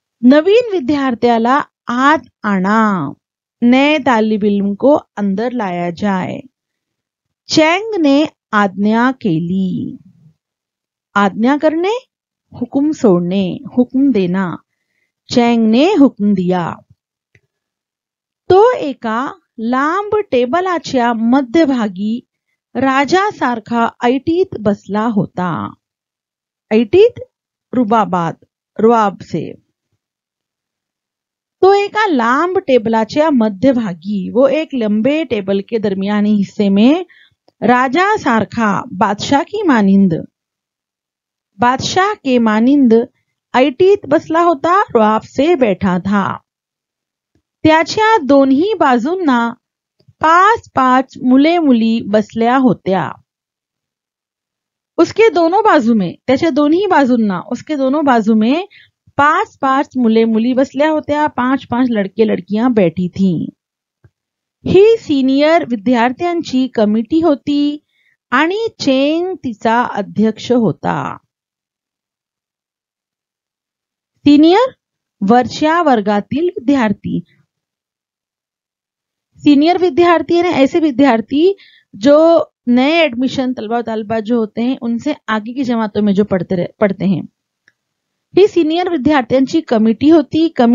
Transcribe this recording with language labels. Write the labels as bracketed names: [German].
[Marathi] नवीन विद्यार्थ्याला आत आणा, [Hindi] नए तालिब इल्म को अंदर लाया जाए। [Marathi] चैंग ने आज्ञा केली। आज्ञा करने, हुक्म सोडणे, हुक्म देना। [Hindi] चैंग ने हुक्म दिया। [Marathi] तो एका लांब टेबलाच्या मध्यभागी राजासारखा ऐटीत बसला होता। ऐटीत, रुबाबात, रुआब से। तो एका लांब टेबलाच्या मध्यभागी, [Hindi] वो एक लंबे टेबल के दरमियानी हिस्से में [Marathi] राजासारखा, [Hindi] बादशाह की मानिंद, बादशाह के मानिंद [Marathi] ऐटीत बसला होता, [Hindi] रुआब से बैठा था। [Marathi] त्याच्या दोन्ही बाजूंना 5-5 मुले मुली बसल्या होत्या। [Hindi] उसके दोनों बाजू में, [Marathi] त्याच्या दोन्ही बाजूंना, [Hindi] उसके दोनों बाजू में [Marathi] 5-5 मुले मुली बसल्या होत्या, [Hindi] 5-5 लड़के लड़कियां बैठी थीं। [Marathi] ही सिनियर विद्यार्थ्यांची कमिटी होती आणि चेंग तिचा अध्यक्ष होता. सीनियर वरच्या वर्गातील विद्यार्थी. [Hindi] सीनियर विद्यार्थी यानी ऐसे विद्यार्थी जो नए एडमिशन तलबा तलबा जो होते हैं उनसे आगे की जमातों में जो पढ़ते हैं. [Marathi] ही सीनियर विद्यार्थ्यांची कमिटी होती.